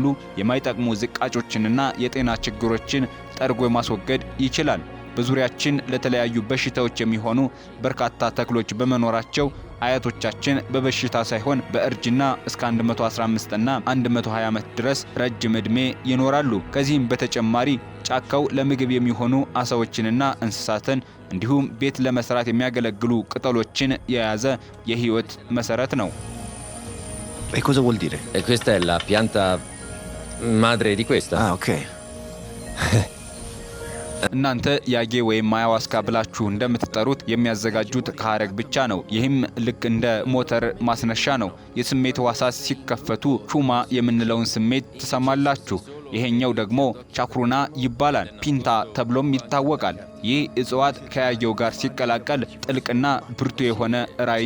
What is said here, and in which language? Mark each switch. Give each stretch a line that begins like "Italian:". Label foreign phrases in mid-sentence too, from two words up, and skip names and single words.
Amharic: የማይጠቅሙ ዝቃጮችንና የጤና ችግሮችን ጠርጎ ማስወገድ ይችላል። በዙሪያችን ለተለያዩ በሽታዎች የሚሆኑ በርካታ ተክሎች በመኖራቸው አያቶቻችን በበሽታ ሳይሆን በእርጅና እስከ 115 እና 120 ዓመት ድረስ ረጅም ዕድሜ ይኖራሉ። ከዚህም በተጨማሪ ጫካው ለምግብ የሚሆኑ አሳዎችንና እንስሳትን እንዲሁም ቤት ለመስራት የሚያገለግሉ ቅጠሎችን የያዘ የህይወት መሰረት ነው።
Italian: E cosa vuol dire? E questa è la pianta madre di questa? Ah, ok.
Amharic: እናንተ ያጌ ወይም አያዋስካ ብላችሁ እንደምትጠሩት የሚያዘጋጁት ከሐረግ ብቻ ነው። ይህም ልክ እንደ ሞተር ማስነሻ ነው። የስሜት ሕዋሳት ሲከፈቱ ሹማ የምንለውን ስሜት ትሰማላችሁ። ይሄኛው ደግሞ ቻክሩና ይባላል። ፒንታ ተብሎም ይታወቃል። ይህ እጽዋት ከያየው ጋር ሲቀላቀል ጥልቅና ብርቱ የሆነ ራዕይን